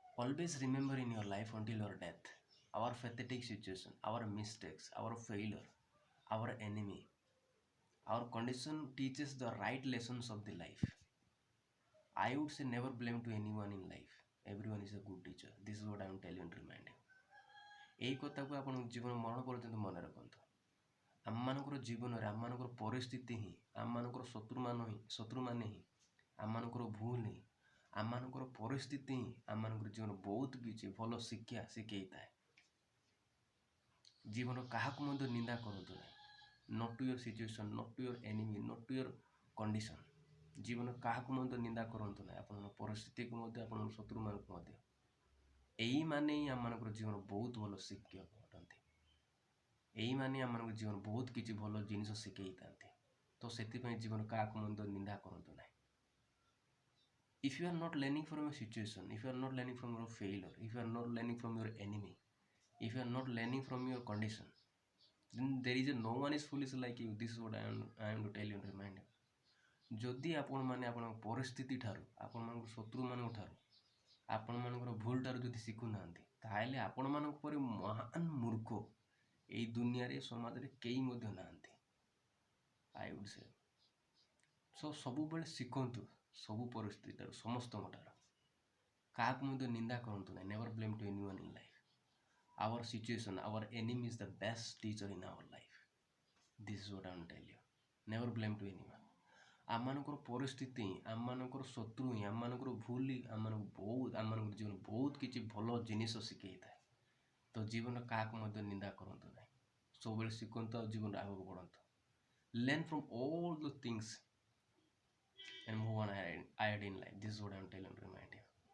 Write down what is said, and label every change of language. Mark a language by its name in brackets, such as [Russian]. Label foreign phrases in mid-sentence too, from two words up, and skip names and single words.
[English] Always remember in your life until your death, our pathetic situation, our mistakes, our failure, our enemy, our condition teaches the right lessons of the life. I would say never blame to anyone in life. Everyone is a good teacher. This is what I am telling and reminding. [Odia] এই କଥାକୁ ଆପଣ ଜୀବନ ମରଣ ପର୍ଯ୍ୟନ୍ତ ମନେ ରଖନ୍ତୁ। ଆମମାନଙ୍କର ଜୀବନରେ ଆମମାନଙ୍କର ପରିସ୍ଥିତି ହିଁ ଆମମାନଙ୍କର ଶତ୍ରୁମାନେ ହିଁ ଆମମାନଙ୍କର ଭୁଲ ହିଁ ଆମମାନଙ୍କର ପରିସ୍ଥିତି ହିଁ ଆମମାନଙ୍କର ଜୀବନ ବହୁତ କିଛି ଭଲ ଶିକ୍ଷା ଶିଖେଇଥାଏ। ଜୀବନ କାହାକୁ ମଧ୍ୟ ନିନ୍ଦା କରନ୍ତୁ ନାହିଁ। [English] Not to your situation, not to your enemy, not to your condition. [Odia] ଜୀବନ କାହାକୁ ମଧ୍ୟ ନିନ୍ଦା କରନ୍ତୁ ନାହିଁ। ଆପଣଙ୍କ ପରିସ୍ଥିତିକୁ ମଧ୍ୟ ଆପଣଙ୍କ ଶତ୍ରୁମାନଙ୍କୁ ମଧ୍ୟ। ଏଇମାନେ ହିଁ ଆମମାନଙ୍କର ଜୀବନ ବହୁତ ଭଲ ଶିକ୍ଷକ ଅଟନ୍ତି। ଏଇମାନେ ଆମମାନଙ୍କ ଜୀବନ ବହୁତ କିଛି ଭଲ ଜିନିଷ ଶିଖେଇଥାନ୍ତି। ତ ସେଥିପାଇଁ ଜୀବନ କାହାକୁ ମଧ୍ୟ ନିନ୍ଦା କରନ୍ତୁ ନାହିଁ। [English] If you are not learning from your situation, if you are not learning from your failure, if you are not learning from your enemy, if you are not learning from your condition, then there is no one is foolish like you. This is what I am to tell you and remind you. [Odia] ଯଦି ଆପଣମାନେ ଆପଣଙ୍କ ପରିସ୍ଥିତି ଠାରୁ ଆପଣମାନଙ୍କ ଶତ୍ରୁମାନଙ୍କ ଠାରୁ ଆପଣମାନଙ୍କର ଭୁଲ ଠାରୁ ଯଦି ଶିଖୁନାହାନ୍ତି ତାହେଲେ ଆପଣମାନଙ୍କ ପରି ମହାନ ମୂର୍ଖ ଏଇ ଦୁନିଆରେ ସମାଜରେ କେହି ମଧ୍ୟ ନାହାନ୍ତି। [English] I would say [Odia] ସବୁବେଳେ ଶିଖନ୍ତୁ ସବୁ ପରିସ୍ଥିତି ଠାରୁ ସମସ୍ତଙ୍କ ଠାରୁ। କାହାକୁ ମଧ୍ୟ ନିନ୍ଦା କରନ୍ତୁ ନାହିଁ। [English] never blame to anyone in life. Our situation, our enemy is the best teacher in our life. This is what I am telling you. Never blame to anyone. [Odia] ଆମମାନଙ୍କର ପରିସ୍ଥିତି ହିଁ ଆମମାନଙ୍କର ଶତ୍ରୁ ହିଁ ଆମମାନଙ୍କର ଭୁଲ ହିଁ ଆମମାନଙ୍କର ଜୀବନ ବହୁତ କିଛି ଭଲ ଜିନିଷ ଶିଖେଇଥାଏ। ତ ଜୀବନ କାହାକୁ ମଧ୍ୟ ନିନ୍ଦା କରନ୍ତୁ ନାହିଁ। ସବୁବେଳେ ଶିଖନ୍ତୁ ଆଉ ଜୀବନରେ ଆଗକୁ ବଢ଼ନ୍ତୁ। [English] Learn from all the things and move on ahead in life. This is what I am telling and reminding.